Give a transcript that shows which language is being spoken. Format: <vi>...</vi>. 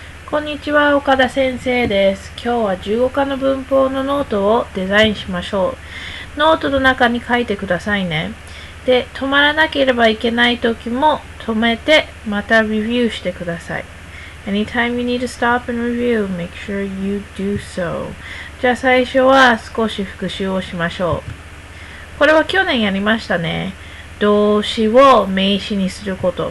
<ja>こんにちは、岡田先生です。今日は15課の文法のノートをデザインしましょう。ノートの中に書いてくださいね。で、止まらなければいけないときも止めて、またレビューしてください。</ja> <en>Anytime you need to stop and review, make sure you do so.</en> <ja>じゃあ最初は少し復習をしましょう。これは去年やりましたね。動詞を名詞にすること。</ja>